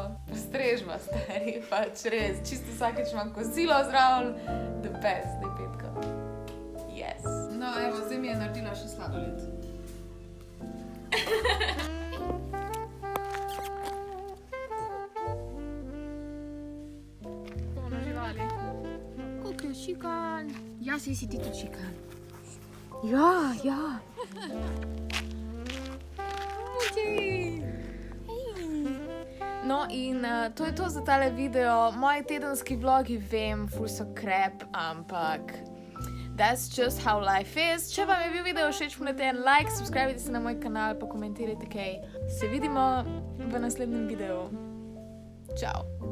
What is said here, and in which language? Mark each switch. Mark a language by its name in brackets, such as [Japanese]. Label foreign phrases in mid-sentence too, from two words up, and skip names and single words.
[Slovenian] Strežba, stari, pač res. Čisto vsakeč imam kosilo zraven, [English] the best, [Slovenian] da je petka. Yes. No, evo, zdaj mi je naredila še sladoled. Polno živali. Koliko je šikan? Ja, si ti tudi šikan. Ja. No in to je to za tale video. Moji tedenski vlogi, vem, ful so crap, ampak [English] that's just how life is. [Slovenian] Če vam je bil video všeč, ponete en like, subscribite se na moj kanal, pa komentirajte kaj. Se vidimo v naslednjem videu. Čau.